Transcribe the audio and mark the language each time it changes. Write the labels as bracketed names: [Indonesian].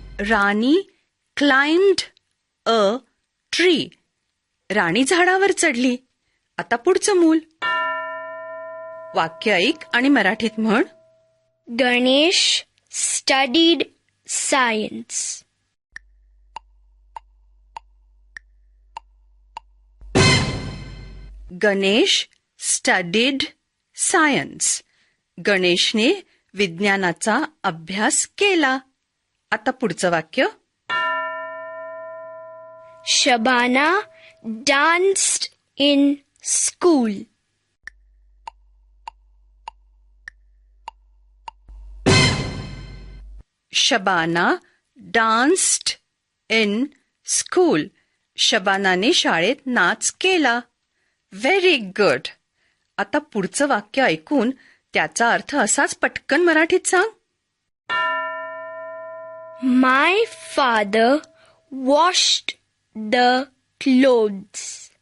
[English] Rani climbed a tree. [Marathi] राणी झाडावर चढली. आता पुढचं मूल. वाक्य ऐक आणि मराठीत म्हण. [English] Ganesh studied science. Ganesh studied science. [Marathi] गणेशने विज्ञानाचा अभ्यास केला. आता पुढचं वाक्य. [English] Shabana danced in school. Shabana danced in school. [Marathi] शबानाने शाळेत नाच केला. [English] Very good. [Marathi] आता पुढचं वाक्य ऐकून त्याचा अर्थ असाच पटकन मराठीत सांग. [English] My father washed the clothes.